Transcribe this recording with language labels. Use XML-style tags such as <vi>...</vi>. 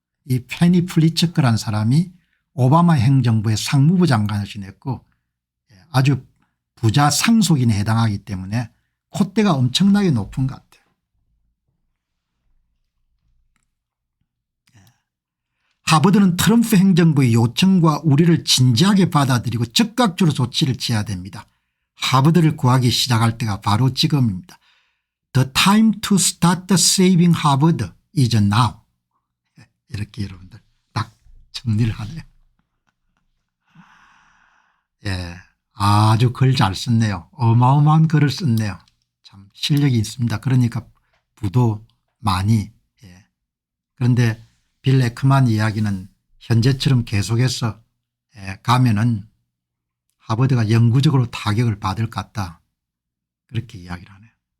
<ko>이 페니 플리처크란 사람이 오바마 행정부의 상무부 장관을 지냈고 아주 부자 상속인에 해당하기 때문에 콧대가 엄청나게 높은 것 같아요. 하버드는 트럼프 행정부의 요청과 우려를 진지하게 받아들이고 즉각적으로 조치를 취해야 됩니다. 하버드를 구하기 시작할 때가 바로 지금입니다.</ko> <en>The time to start saving Harvard is now.</en> <ko>이렇게 여러분들 딱 정리를 하네요. 아주 글 잘 썼네요. 어마어마한 글을 썼네요. 참 실력이 있습니다. 그러니까 부도 많이. 그런데 빌 에크만 이야기는 현재처럼 계속해서 가면은 하버드가 영구적으로 타격을 받을 것 같다. 그렇게 이야기를 하네요.</ko>